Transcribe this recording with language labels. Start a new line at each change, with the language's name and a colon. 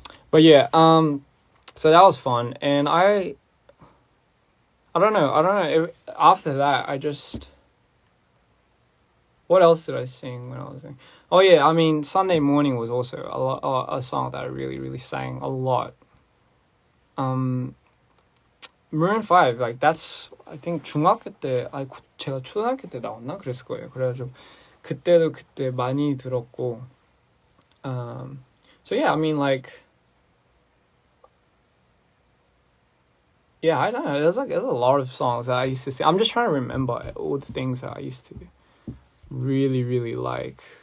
English: But yeah, so that was fun, and I I don't know. After that, I just... What else did I sing when I was singing? Oh yeah, I mean, Sunday Morning was also a song that I really, really sang a lot.
Korean: Maroon 5,
English: like that's I think
Korean: 중학교 때, 제가 초등학교 때 나왔나 그랬을 거예요. 그래가지고 그때도 그때 많이 들었고.
English: So yeah, I mean like, yeah, I don't know. There's a lot of songs that I used to sing. I'm just trying to remember all the things that I used to really, really like.